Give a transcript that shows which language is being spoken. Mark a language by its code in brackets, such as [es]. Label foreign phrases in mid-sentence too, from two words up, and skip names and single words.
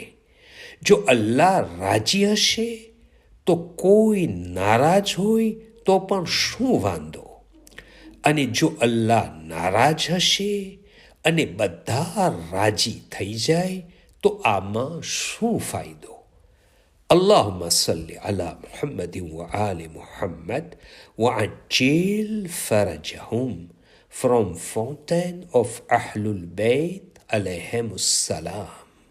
[gu] જો અલ્લાહ રાજી હશે તો કોઈ નારાજ હોય તો પણ શું વાંધો, અને જો અલ્લાહ નારાજ હશે અને બધા રાજી થઈ જાય તો આમાં શું ફાયદો. [ar] اللهم صل على محمد وآل محمد وعجل فرجهم. [en] From Fountain of [ar] أهل البيت عليهم السلام.